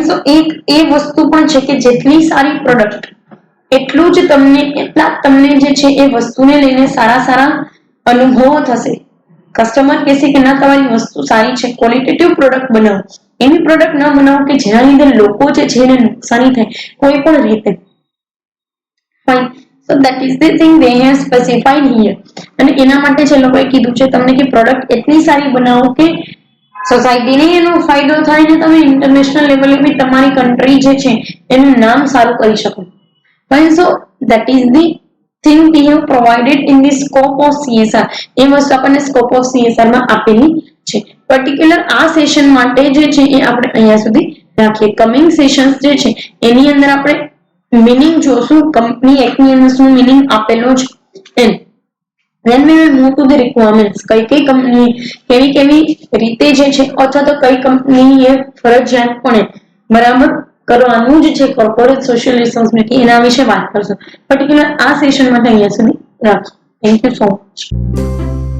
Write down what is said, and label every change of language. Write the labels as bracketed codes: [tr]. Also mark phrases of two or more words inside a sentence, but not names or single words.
[gu] સો એક એ વસ્તુ પણ છે કે જેટલી સારી પ્રોડક્ટ એટલું જ તમને જે છે એ વસ્તુને લઈને સારા અનુભવો થશે. કસ્ટમર કહેશે કે ના તમારી વસ્તુ સારી છે, [en] qualitative product [gu] બનાવો. એવી પ્રોડક્ટ ના બનાવો કે જેના લીધે લોકો જે છે એને નુકસાની થાય કોઈ પણ રીતે. [en] Fine. So that is the thing they have specified here. [gu] અને એના માટે જે લોકોએ કીધું છે તમને કે પ્રોડક્ટ એટલી સારી બનાવો કે સોસાયટીને એનો ફાયદો થાય ને તમે [en] international level [gu] બી તમારી કન્ટ્રી જે છે એનું નામ સારું કરી શકો. [en] Fine. So that is the thing we have provided in the scope of CSR. [gu] એ વસ્તુ આપણને [en] scope of CSR [gu] માં આપેલી છે. પર્ટિક્યુલર આ સેશન માટે જે છે એ આપણે અહીંયા સુધી રાખીએ. [en] coming sessions [gu] જે છે એની અંદર આપણે મીનિંગ જોશું, કંપની એક્ટની અંદર શું મીનિંગ આપેલો છે એમ. [en] Then we will move to the requirements. [gu] કઈ કંપની કેવી રીતે જે છે અથવા તો કઈ કંપની એ ફરજિયાતપણે બરાબર કરવાનું જ છે [en] corporate social responsibility, [gu] એના વિશે વાત કરશું. પર્ટિક્યુલર આ સેશન માટે અહીંયા સુધી રાખીએ. [en] Thank you so much.